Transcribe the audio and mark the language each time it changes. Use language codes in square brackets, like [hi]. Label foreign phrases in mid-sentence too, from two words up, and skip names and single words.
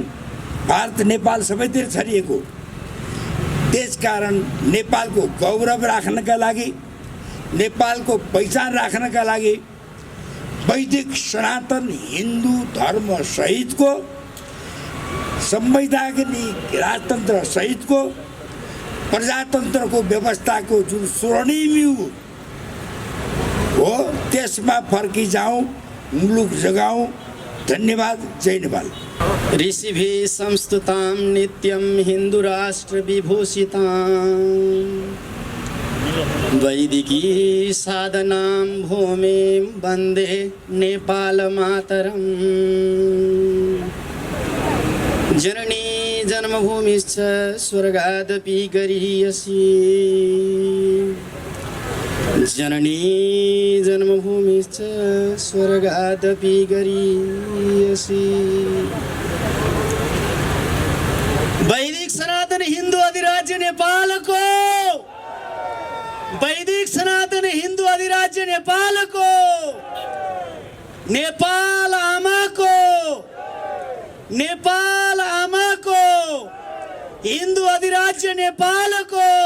[ne] भारत, नेपाल सबैतिर छरिएको। त्यसकारण नेपालको गौरव राख्नका लागि, नेपालको पहिचान राख्नका लागि वैदिक सनातन हिन्दू धर्म सहितको, संवैधानिक राजतन्त्र सहितको, प्रजातन्त्रको व्यवस्थाको जुन स्वर्णिम हो त्यसमा फर्किजाउँ, मुलुक जगाउँ। धन्यवाद। जय नेपाल। [sa] ऋषिभिः संस्तुतां नित्यं हिन्दू राष्ट्र विभूषितां वैदिकी साधनां भूमिं वन्दे नेपालमातरम् जननी जन्मभूमिश्च स्वर्गादपि गरीयसी जननी जन्मभूमिश्च स्वर्गादपि गरीयसी। [ne] वैदिक सनातन हिन्दू अधिराज्य नेपालको, वैदिक सनातन हिन्दू अधिराज्य नेपालको, नेपाल आमाको, नेपाल आमाको, हिन्दू अधिराज्य नेपालको